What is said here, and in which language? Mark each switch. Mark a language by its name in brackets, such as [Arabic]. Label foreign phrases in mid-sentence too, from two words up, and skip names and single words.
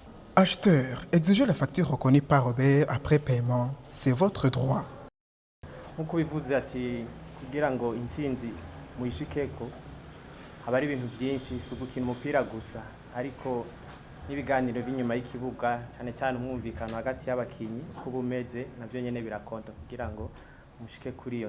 [French] Acheteur, exiger la facture reconnue par Robert après paiement, c'est votre droit. [Rundi] nk'uko bivuze ati kugira ngo intsinzi muyishikeko haba ari ibintu byinshi si ugukina umupira gusa ariko n'ibiganiro b'inyuma y'ikibuga cyane cyane umwumvikano hagati y'abakinyi uko bumeze navyo nyene birakonta kugira ngo mushike kuri iyo